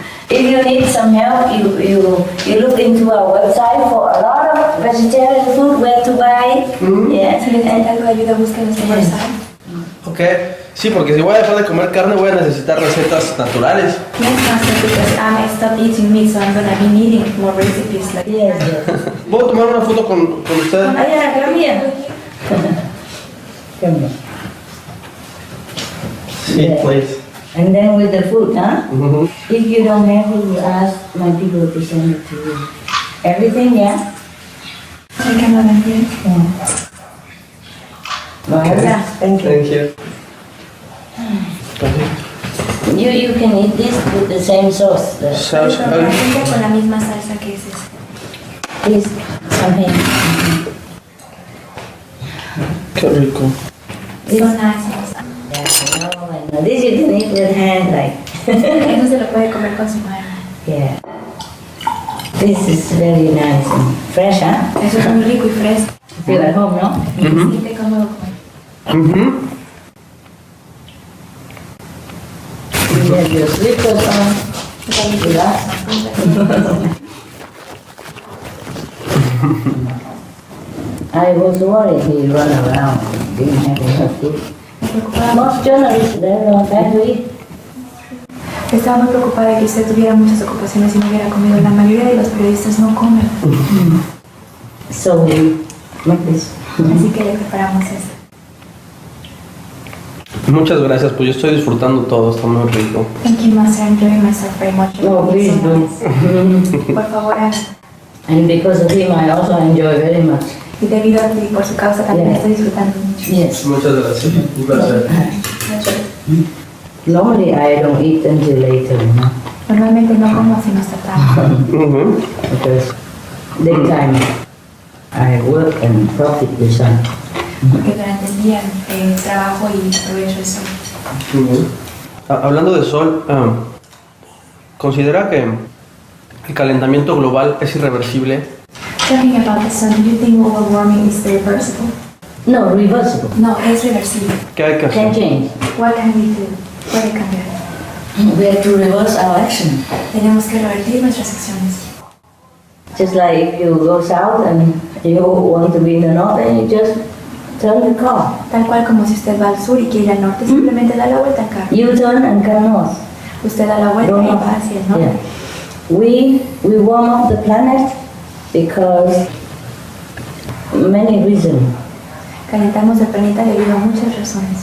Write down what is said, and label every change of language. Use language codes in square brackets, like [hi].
[en] If you need some help, you look into our website for a lot of vegetarian food, where to buy it. Yes. [es] Si necesitan algo de ayuda, busquen nuestro website. Ok, sí, porque si voy a dejar de comer carne voy a necesitar recetas naturales. [en] Yes, Master, because I stopped eating meat, so I'm gonna be needing more recipes like Yes, yes. [es] ¿Puedo tomar una foto con usted? [en] Ah, yeah, come here. Come here. [es] Sí, [en] Yeah. please. And then with the food, huh? Mhm. If you don't have it, you ask my people to send it to you. Everything, yeah? I cannot enjoy. Marla, thank you. Thank you. You can eat this with the same sauce. Sauce, [es] Con la misma salsa que es esa. [en] Please, come here. [es] Qué rico. Son ácidos. [en] Yeah, I know. This you can eat with hand, like. [es] Eso se lo puede comer con su mano. [en] Yeah. This is very nice and fresh, huh? [es] Eso es muy rico y fresco. [en] You feel at home, no? [es] Y se siente cómodo comer. Mhm. [en] You have your slippers on. Relax. I was worried he run around, didn't have enough food. [es] Me preocupaba, [en] Most journalists, they don't have to eat. [es] estaba muy preocupada de que usted tuviera muchas ocupaciones y no hubiera comido. La mayoría de los periodistas no comen. [en] So we make this. [es] Así que le preparamos esto. Muchas gracias, pues yo estoy disfrutando todo, está muy rico. [en] Thank you, Master. I'm enjoying myself very much. No, please do. [es] Por favor, haga. [en] And because of him, I also enjoy very much. [es] Y debido a ti y por su causa también [en] Yeah. [es] estoy disfrutando mucho. [en] Yes. [es] Muchas gracias, un placer. [en] Normally, I don't eat until later, [es] Normalmente no como sino hasta tarde. Mhm. [en] because daytime I work and profit the sun. [es] Porque durante el día trabajo y aprovecho el sol. Hablando de sol, ¿considera que el calentamiento global es irreversible? [en] Talking about the sun, do you think global warming is reversible? No, reversible. [es] No, es reversible. ¿Qué hay que [en] Can [es] hacer? [en] change. What can we do? [es] Puede cambiar. [en] We have to reverse our action. [es] Tenemos que revertir nuestras acciones. [en] Just like if you go south and you want to be in the north, and you just turn the car. [es] Tal cual como si usted va al sur y quiere ir al norte, simplemente da la vuelta al carro. [en] You turn and come north. [es] Usted da la vuelta [en] Go [es] y [en] north. [es] va hacia el norte. [en] Yeah. We warm up the planet because many reasons. [es] Calentamos el planeta debido a muchas razones.